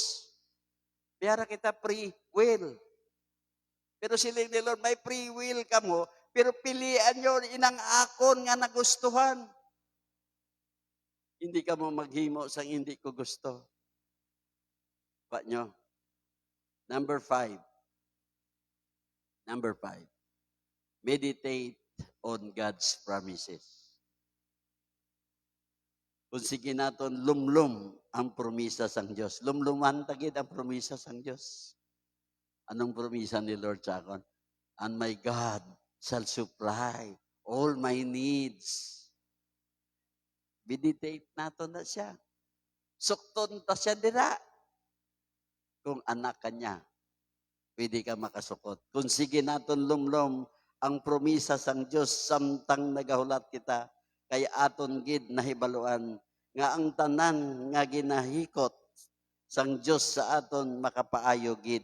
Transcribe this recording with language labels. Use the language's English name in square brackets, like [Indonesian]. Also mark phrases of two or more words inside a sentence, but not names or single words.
[Hiligaynon] Piyara kita [English] free will. [Hiligaynon] Pero siling ni Lord, may [English] free will [Hiligaynon] ka mo, pero pilian nyo inang akon nga nagustuhan. Hindi ka mo maghimo sa hindi ko gusto. Pa nyo? [English] Number 5. Meditate on God's promises. [Hiligaynon] Kung sige naton lumlum ang promisa sang Diyos. Lumluman tagid ang promisa sang Diyos. Anong promisa ni Lord sa akon? [English] And my God shall supply all my needs. [Hiligaynon] Meditate naton na siya. Sukton ta siya dira. Kung anak ka niya, pwede ka makasukot. Kung sige naton lumlum ang promisa sang Diyos samtang nagahulat kita, kay aton gid nahibaluan nga ang tanan nga ginahikot sang Diyos sa aton makapaayo gid.